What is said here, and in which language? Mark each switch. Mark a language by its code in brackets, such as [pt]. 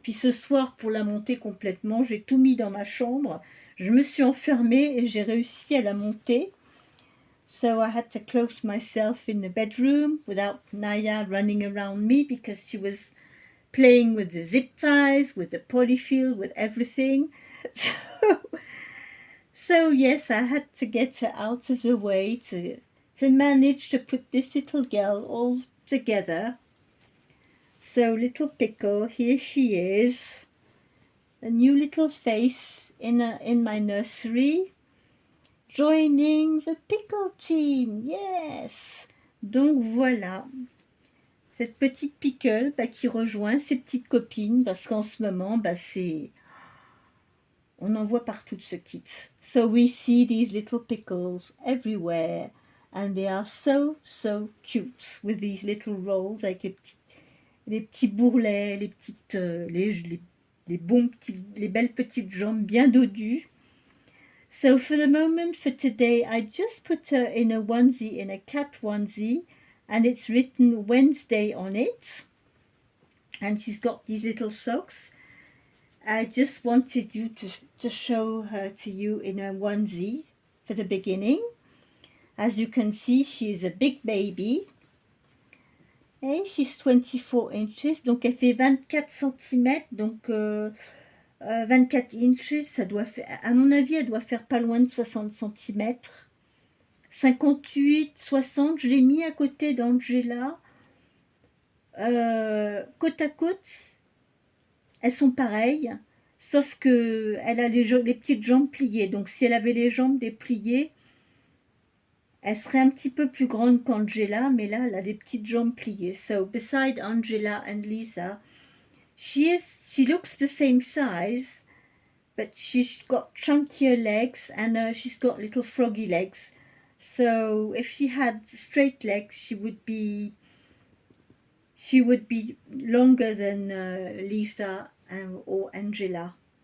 [fr] Puis ce soir, pour la monter complètement, j'ai tout mis dans ma chambre. Je me suis enfermée et j'ai réussi à la monter. [en] So I had to close myself in the bedroom without Naya running around me because she was playing with the zip ties, with the polyfill, with everything. So yes, I had to get her out of the way to manage to put this little girl all together. So little Pickle, here she is, a new little face in my nursery, joining the Pickle team, yes. [fr] Donc voilà, cette petite Pickle qui rejoint ses petites copines parce qu'en ce moment, on en voit partout de ce kit. [en] So we see these little pickles everywhere and they are so cute with these little rolls [fr] avec les petits bourrelets, les petites les belles petites jambes bien dodues. [en] So for the moment, for today, I just put her in a onesie, in a cat onesie, and it's written Wednesday on it. And she's got these little socks. I just wanted to show her to you in a onesie for the beginning. As you can see, she is a big baby. And she's 24 inches, [fr] donc elle fait 24 cm, donc 24 inches, ça doit faire, à mon avis, elle doit faire pas loin de 60 cm. 58, 60, je l'ai mis à côté d'Angela. Côte à côte, elles sont pareilles. Sauf que elle a les petites jambes pliées. Donc si elle avait les jambes dépliées, elle serait un petit peu plus grande qu'Angela, mais là, elle a les petites jambes pliées. [en] So beside Angela and Lisa, she looks the same size, but she's got chunkier legs and she's got little froggy legs. So if she had straight legs, she would be longer than Lisa or Angela.